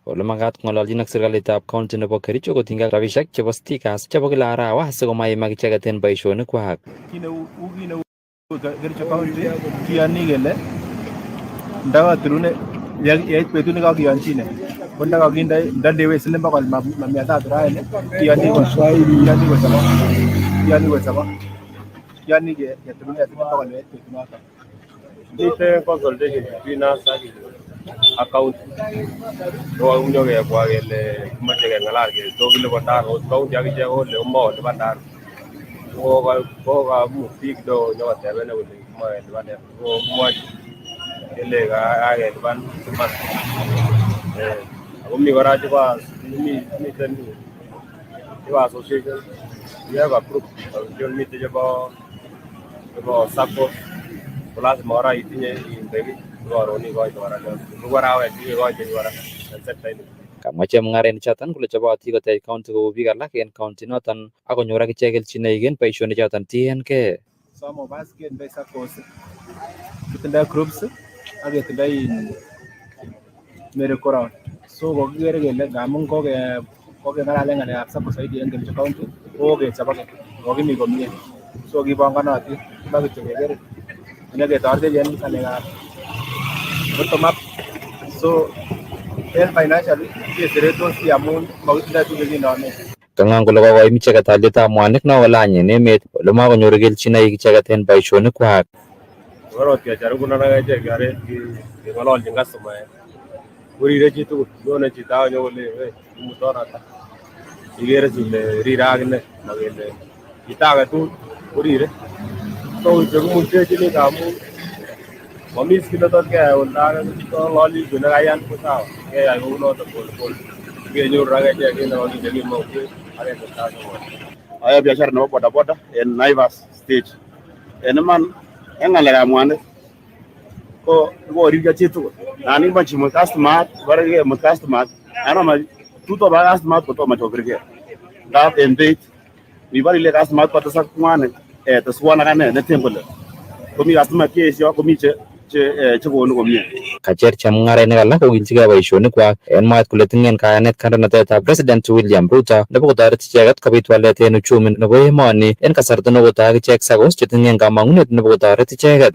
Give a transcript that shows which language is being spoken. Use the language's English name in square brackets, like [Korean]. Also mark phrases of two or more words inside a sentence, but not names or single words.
[Kalenjin] Ole makat kong'ololjin ak serikalitab county nebo Kericho kotinygei ak rabishek chebo stickers chebo kila arawa asikomaimak icheket en boisionikwak. Kit neu Kericho county kiyoni kele ndakatirune yeit betut nekakiyonchine ko ndandewei siling bokol ma 300 raini kiyoni kosabo yani keturune siling bokol yeit betut notok. Miten [English] consultation between us [Kalenjin] ak county. So unyo kebwa kele kimache keng'alal kele tos kilipanda county akichek kole komolipan. Kokamut biik kidogo nyokotebene kole kimoe kelipan. So kimwochi kele kakelipan siman. Ako mi kora miten chebo association. [English] We have approved [Kalenjin] miten chebo SACCO. Ko lazima kora itinye indeki koron ikoite kora. Ko arawet ikoite kora en sekta ini. Kamwa chemung'arainik choton kole choboti kotech county kou biik alak en county noton akonyor akichek kelchinoik en boisionik choton tiengei. [English] Some of us [Kalenjin] ketindoi SACCOs, kitindoi groups ak ketindoi merry-go-round. So kokikere kele ngamun kokeng'alalen ng'alekab SACCO zaidi en Kericho county kokechobok kokimi komie. So kibonganotin kiba kityo keker nyeketoretech en ng'alekab [English] bottom up. [Kalenjin] So en financially keseretos amun makitindoi tuguk chekinome. Kang'an kole kokoim icheket alyetab mwanik nekolany en emet ole makonyoru kelchinoik icheket en boisionikwak. Korot kejaribunan ak echek keng'ololjin customer. Korire chitugul, nyone chito akonyo kole imuton ata. Ikere ile rire akine makele chito age tugul korire. So chekimutechini amun momi kit netot keyai oldo age kong'ololji kit nekayan ko sawa. Keyai kounoton polepole. Kenyoru ak echek kit nekokinde kimnotet ak ketestai komie. Ayoe biashara nebo bodaboda en Naivas stage. En iman en ng'alekab mwanik ko ri ga chitu ani ma chimo customer barage mo customer ana ma tuto ba customer ko to ma to brige da embet mi bari le customer ko to sak mane to suwana kana ne temple ko mi customer ke sio ko mi che ko no ko mi kacher chamngare ne kala ko ginchiga boisionik kwak en mwaet kole tingen kayanet kandoinatetab President William Ruto nebo kotoret icheket kobit walet en uchumi nebo emoni en kasarta nekotai ichek SACCOs chetingen kamang'unet nebo kotoret icheket.